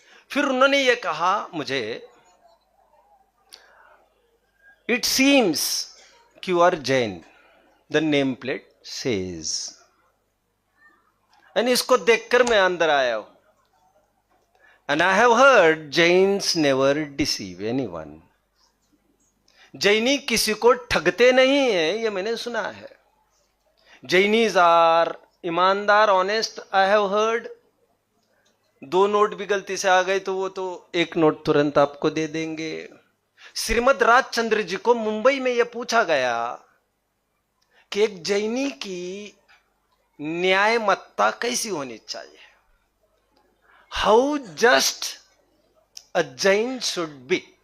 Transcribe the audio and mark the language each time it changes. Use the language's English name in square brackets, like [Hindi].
[Hindi] फिर उन्होंने ये कहा मुझे, [English] It seems कि you are Jain, the name plate says. [Hindi] And इसको देखकर मैं अंदर आया हूं। [English] And I have heard Jains never deceive anyone. [Hindi] जैनी किसी को ठगते नहीं है, ये मैंने सुना है। [English] जैनीज आर [Hindi] ईमानदार, honest. [English] I have heard [Hindi] 2 note भी गलती से आ गए तो वो तो 1 नोट तुरंत आपको दे देंगे। श्रीमद राजचंद्र जी को मुंबई में यह पूछा गया कि एक जैनी की न्यायमत्ता कैसी होनी चाहिए, [English] How just a Jain should be.